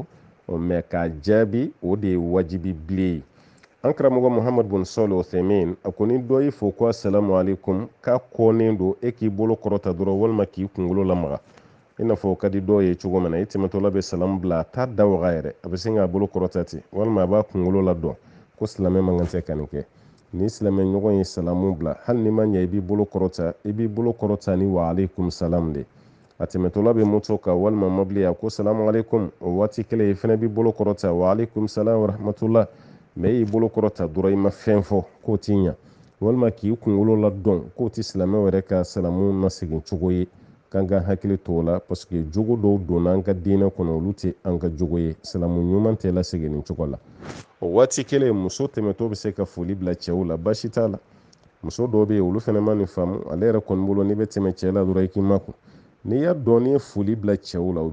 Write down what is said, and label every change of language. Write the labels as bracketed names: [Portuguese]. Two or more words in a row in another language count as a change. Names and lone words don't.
[Bambara] mɛ k'a jaabi o de ye wajibi bilen ye an karamɔgɔ muhamadu bin sɔli uthaymin a ko ni dɔ y'i fo ko [Arabic] السلام عليكم [Bambara] k'a kɔnen don e k'i bolo kɔrɔta dɔrɔn walima k'i kunkolo lamaga i n'a fɔ o ka di dɔw ye cogo min na i tɛmɛtɔla bɛ salamu bila a t'a da waga yɛrɛ a bɛ sin k'a bolo kɔrɔta ten walima a b'a kunkolo ladɔn ko silamɛ man kan tɛ ka nin kɛ ni silamɛ ɲɔgɔn ye salamu bila hali ni ma ɲɛ i b'i bolo kɔrɔta ni [Arabic] وعليكم السلام [Bambara] de a tɛmɛtɔla bɛ moto kan walima mobili a ko [Arabic] سلام عليكم [Bambara] o waati kelen i fana b'i bolo kɔrɔta [Arabic] وعليكم السلام ورحمة الله [Bambara] mɛ e y'i bolo kɔrɔta dɔrɔn i ma fɛn fɔ k'o t'i ɲa walima k'i kunkolo ladɔn k'o tɛ silamɛw yɛrɛ ka salamu nasegin cogo ye k'an ka hakili to o la [French] parce que [Bambara] jogo dɔw donna an ka diinɛ kɔnɔ olu tɛ an ka jogo ye salamu ɲuman tɛ lasegin nin cogo la o waati kelen muso tɛmɛtɔ bɛ se ka foli bila cɛw la baasi t'a la muso dɔw bɛ yen olu fana ma nin faamu ale yɛrɛ kɔni bolo n'i bɛ tɛmɛ cɛ la dɔrɔn i k'i makun n'i y'a dɔn n'i ye foli bila cɛw la o